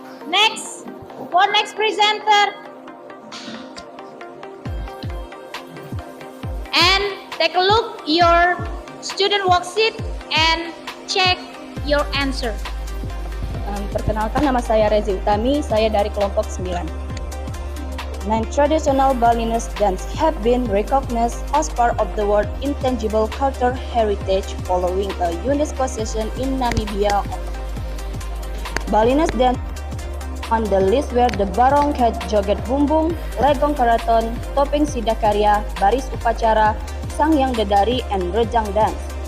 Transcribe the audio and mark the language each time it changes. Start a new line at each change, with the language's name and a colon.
English: Next, for next presenter. And take a look your student worksheet and check your answer.
Indonesian: Perkenalkan, nama saya Rezi Utami, saya dari kelompok 9.
English: 9 traditional Balinese dance have been recognized as part of the World Intangible Cultural Heritage following a UNESCO session in Namibia. Balinese dance on the list were the Barong Cat Joget Bumbung, Legong Karaton, Topeng Sidakarya, Baris Upacara, Sangyang Dedari, and Rejang dance.